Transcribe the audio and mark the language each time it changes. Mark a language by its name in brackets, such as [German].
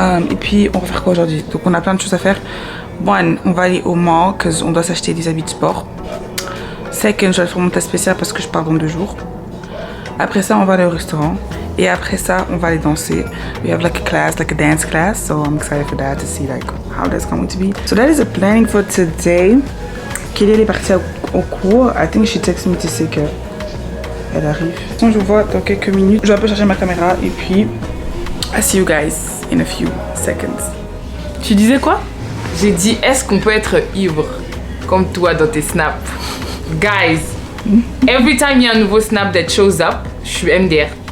[French] Et puis on va faire quoi aujourd'hui? Donc on a plein de choses à faire. [English] One, [French] on va aller au mall parce qu'on doit s'acheter des habits de sport. Second, je vais faire mon test spécial parce que je pars dans 2 jours. Après ça, on va aller au restaurant. Et après ça, on va aller danser. [English] We have like a class, like a dance class. So I'm excited for that to see like how that's going to be. So that is the planning for today. [French] Kelly elle est partie au cours. [English] I think she texted me to say [French] que elle arrive. De toute façon, je vous vois dans quelques minutes. Je vais un peu charger ma caméra et puis [English] I see you guys in a few seconds. [French] Tu disais quoi? J'ai dit, est-ce qu'on peut être ivre comme toi dans tes snaps? [English] Guys, every time [French] il y a un nouveau snap [English] that shows up, [French] je suis MDR.